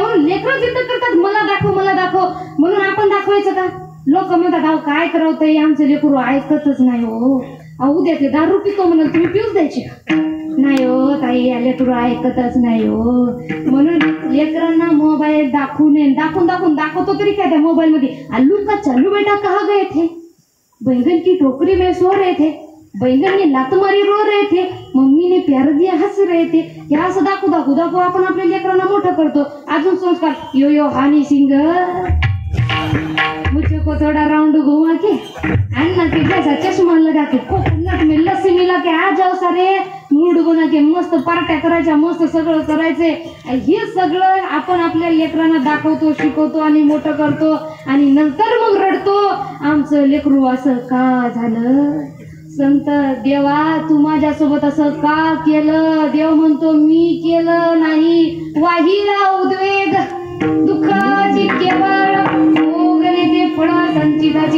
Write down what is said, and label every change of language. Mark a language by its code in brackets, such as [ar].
[mr] म्हणून लेकरं जिद्द करतात मला दाखव मला दाखव, म्हणून आपण दाखवायचं का? लोक म्हणतात अहो काय करावतंय, आमचं लेकरू ऐकतच नाही हो. अहो द्या ते दारू पितो म्हणून तुम्ही पिऊच द्यायचे का? नाही हो ताई, लेकरू ऐकतच नाही हो. म्हणून लेकरांना मोबाईल दाखवू नये. दाखवून दाखवतो तरी काय त्या मोबाईल मध्ये? [hi] आलू का चालू बेटा कहा गए थे, बैंगन की टोकरी में सो रहे थे, बैंगन ने लात मारी रो रहे थे, मम्मी ने प्यार दिया हंस रहे थे. [mr] या असं दाखवू आपण आपल्या लेकरांना मोठं करतो. अजून संस्कार [hi] यो यो हानी सिंग मुझको थोड़ा राउंड घुमा के अन्ना के जैसा चश्मा लगा के कोकोनट में लस्सी मिला के आ जाओ सारे, मूड बना के [mr] मस्त पार्ट्या करायच्या, मस्त सगळं करायचे. हे सगळं आपण आपल्या लेकरांना दाखवतो, शिकवतो आणि मोठं करतो आणि नंतर मग रडतो आमचं लेकरू असं का झालं. संत देवा तू माझ्यासोबत असं का केलं? देव म्हणतो मी केलं नाही. वाहिला उद्वेग दुःखाची केवळ भोगणे ते फळ संचिताची.